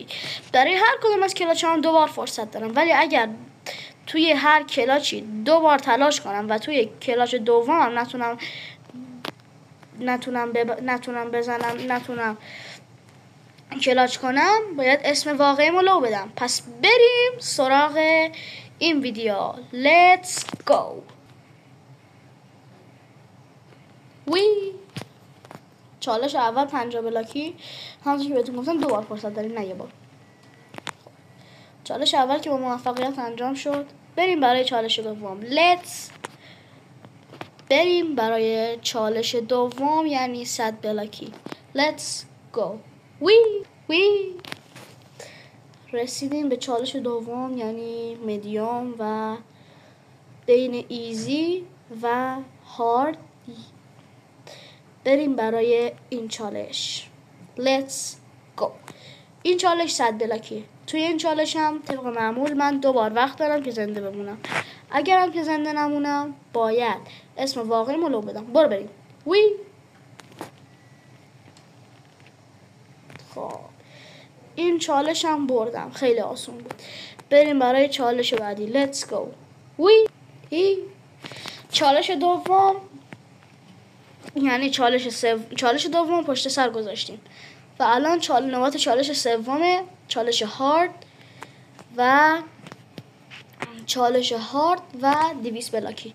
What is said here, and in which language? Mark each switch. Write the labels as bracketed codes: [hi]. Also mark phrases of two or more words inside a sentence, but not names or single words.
[fa] برای هر کدوم از کلاچ‌ها 2 بار فرصت دارم، ولی اگر توی هر کلاچی 2 بار تلاش کنم و توی کلاچ دومم نتونم کلاچ کنم، باید اسم واقعیمو لو بدم. پس بریم سراغ این ویدیو. [en] Let's go. [fa] وی چالش اول 50 بلاکی، همونطور که بهتون گفتم 2 بار فرصت داریم، نه 1 بار. چالش اول که با موفقیت انجام شد، بریم برای چالش دوم. بریم برای چالش دوم، یعنی 100 بلاکی. [en] Let's go. [fa] وی رسیدیم به چالش دوم، یعنی مدیوم و بین ایزی و هارد. بریم برای این چالش. [en] Let's go. [fa] این چالش 100 بلاکی. توی این چالش هم طبق معمول من 2 بار وقت دارم که زنده بمونم. اگرم که زنده نمونم باید اسم واقعیمو لو بدم. برو بریم. وی خب این چالش هم بردم، خیلی آسون بود. بریم برای چالش بعدی. [en] Let's go. [fa] وی چالش دوم، یعنی چالش دوم پشت سر گذاشتیم و الان نوبت چالش سومه، چالش هارد و 200 بلاکی.